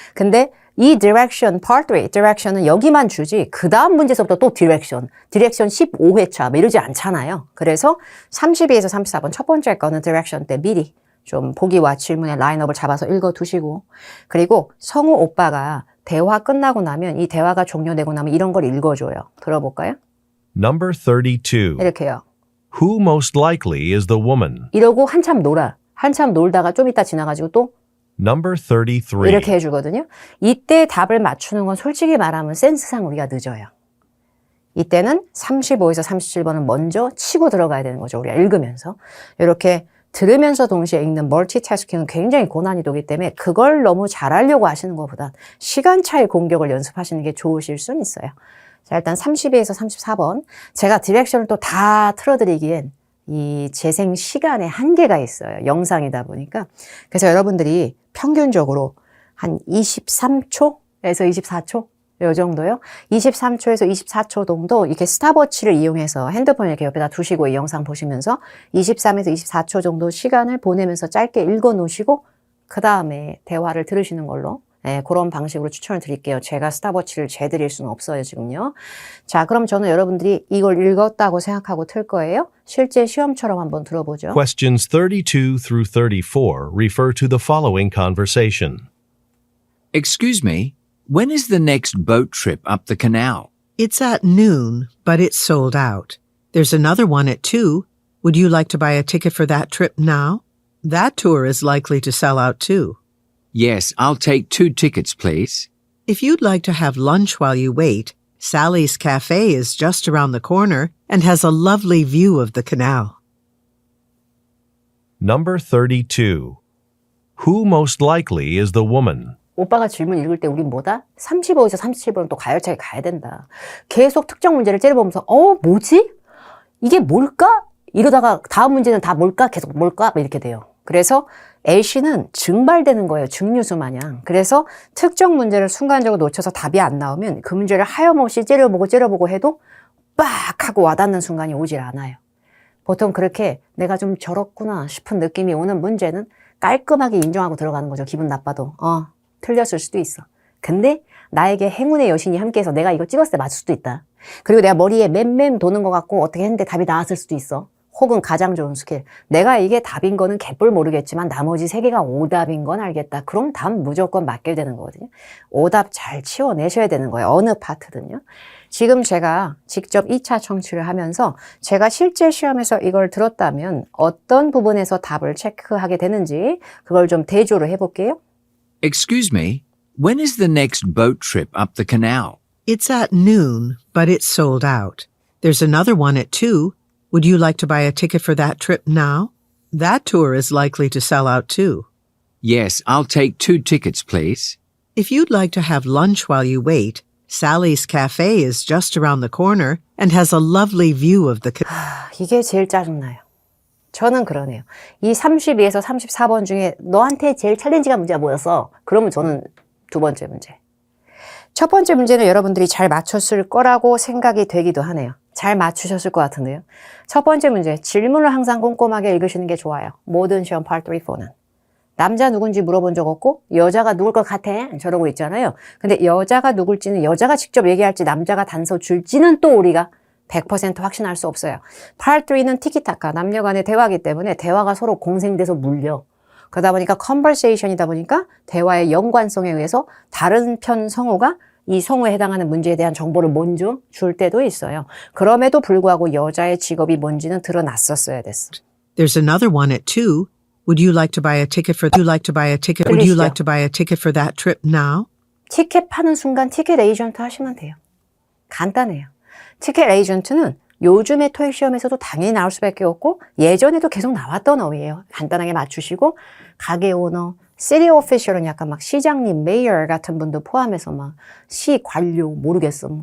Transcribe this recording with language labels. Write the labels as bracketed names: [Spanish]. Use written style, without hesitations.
[Korean] 근데 이 direction, part 3, direction은 여기만 주지 그 다음 문제서부터 또 direction 15회차 이러지 않잖아요. 그래서 32에서 34번 첫 번째 거는 direction 때 미리 좀 보기와 질문의 라인업을 잡아서 읽어두시고 그리고 성우 오빠가 대화 끝나고 나면 이 대화가 종료되고 나면 이런 걸 읽어줘요. 들어볼까요? [English] Number 32. [Korean] 이렇게요. [English] Who most likely is the woman? [Korean] 이러고 한참 놀다가 좀 이따 지나가지고 또 [English] Number 33. [Korean] 이렇게 해주거든요. 이때 답을 맞추는 건 솔직히 말하면 센스상 우리가 늦어요. 이때는 35에서 37번은 먼저 치고 들어가야 되는 거죠. 우리가 읽으면서. 이렇게 들으면서 동시에 읽는 멀티태스킹은 굉장히 고난이도이기 때문에 그걸 너무 잘하려고 하시는 것보다 시간차의 공격을 연습하시는 게 좋으실 수는 있어요. 자, 일단 32에서 34번. 제가 디렉션을 또 다 틀어드리기엔 이 재생 시간에 한계가 있어요. 영상이다 보니까. 그래서 여러분들이 평균적으로 한 23초에서 24초? 이 정도요. 23초에서 24초 정도 이렇게 스탑워치를 이용해서 핸드폰을 이렇게 옆에다 두시고 이 영상 보시면서 23에서 24초 정도 시간을 보내면서 짧게 읽어 놓으시고 그 다음에 대화를 들으시는 걸로 그런 방식으로 추천을 드릴게요. 제가 스탑워치를 재드릴 수는 없어요, 지금요. 자, 그럼 저는 여러분들이 이걸 읽었다고 생각하고 틀 거예요. 실제 시험처럼 한번 들어보죠. [English] Questions 32 through 34 refer to the following conversation. Excuse me, when is the next boat trip up the canal? It's at noon, but it's sold out. There's another one at 2. Would you like to buy a ticket for that trip now? That tour is likely to sell out too. Yes, I'll take 2 tickets, please. If you'd like to have lunch while you wait, Sally's Cafe is just around the corner and has a lovely view of the canal. Number 32. Who most likely is the woman? [Korean] 오빠가 질문 읽을 때 우린 뭐다? 35에서 37번은 또 가열차게 가야 된다. 계속 특정 문제를 째려보면서 뭐지? 이게 뭘까? 이러다가 다음 문제는 다 뭘까? 계속 뭘까? 이렇게 돼요. 그래서 LC는 증발되는 거예요. 증류수 마냥. 그래서 특정 문제를 순간적으로 놓쳐서 답이 안 나오면 그 문제를 하염없이 째려보고 해도 빡 하고 와닿는 순간이 오질 않아요. 보통 그렇게 내가 좀 저렇구나 싶은 느낌이 오는 문제는 깔끔하게 인정하고 들어가는 거죠. 기분 나빠도. 틀렸을 수도 있어. 근데 나에게 행운의 여신이 함께해서 내가 이거 찍었을 때 맞을 수도 있다. 그리고 내가 머리에 맴맴 도는 것 같고 어떻게 했는데 답이 나왔을 수도 있어. 혹은 가장 좋은 스킬. 내가 이게 답인 거는 개뿔 모르겠지만 나머지 3개가 오답인 건 알겠다. 그럼 답 무조건 맞게 되는 거거든요. 오답 잘 치워내셔야 되는 거예요. 어느 파트든요. 지금 제가 직접 2차 청취를 하면서 제가 실제 시험에서 이걸 들었다면 어떤 부분에서 답을 체크하게 되는지 그걸 좀 대조를 해볼게요. [English] Excuse me, when is the next boat trip up the canal? It's at noon, but it's sold out. There's another one at 2. Would you like to buy a ticket for that trip now? That tour is likely to sell out too. Yes, I'll take 2 tickets, please. If you'd like to have lunch while you wait, Sally's Cafe is just around the corner and has a lovely view of the [Korean] 이게 제일 짜증나요. 저는 그러네요. 이 32에서 34번 중에 너한테 제일 챌린지가 문제가 뭐였어? 그러면 저는 두 번째 문제. 첫 번째 문제는 여러분들이 잘 맞췄을 거라고 생각이 되기도 하네요. 잘 맞추셨을 것 같은데요. 첫 번째 문제, 질문을 항상 꼼꼼하게 읽으시는 게 좋아요. 모든 시험 Part 3, 4는. 남자 누군지 물어본 적 없고 여자가 누굴 것 같아? 저러고 있잖아요. 근데 여자가 누굴지는 여자가 직접 얘기할지 남자가 단서 줄지는 또 우리가 100% 확신할 수 없어요. Part 3는 티키타카, 남녀 간의 대화이기 때문에 대화가 서로 공생돼서 물려. 그러다 보니까 conversation이다 보니까 대화의 연관성에 의해서 다른 편 성우가 이 성우에 해당하는 문제에 대한 정보를 먼저 줄 때도 있어요. 그럼에도 불구하고 여자의 직업이 뭔지는 드러났었어야 됐어. [English] There's another one at 2. Would you like to buy a ticket for Would you like to buy a ticket? Would you like to buy a ticket for that trip now? [Korean] 티켓 파는 순간 티켓 에이전트 하시면 돼요. 간단해요. 티켓 에이전트는 요즘의 토익 시험에서도 당연히 나올 수밖에 없고 예전에도 계속 나왔던 어휘예요. 간단하게 맞추시고 가게 오너, 시티 오피셜은 약간 막 시장님, 메이어 같은 분도 포함해서 막 시 관료 모르겠음.